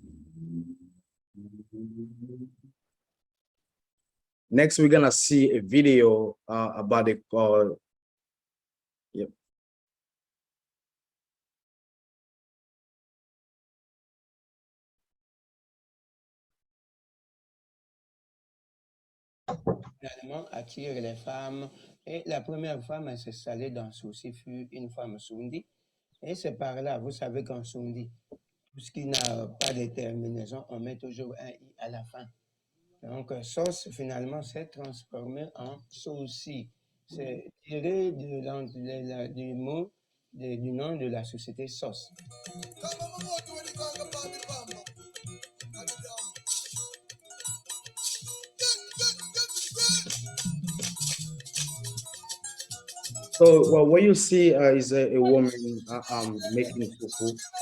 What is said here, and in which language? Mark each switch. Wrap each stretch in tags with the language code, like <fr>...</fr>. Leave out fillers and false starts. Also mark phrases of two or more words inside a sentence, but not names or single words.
<en>Next, we're gonna see a video about it. Yep.</en> <fr>Finalement, attire les femmes. Et la première femme à s'installer dans Souci fut une femme Sundi. Et c'est par là, vous savez qu'en Sundi, tout ce qui n'a pas de terminaison, on met toujours un i à la fin. Donc, sauce, finalement, s'est transformé en Souci. C'est tiré du mot, du nom de la société sauce.</fr> <en>So, well, what you see is a woman making fufu.</en>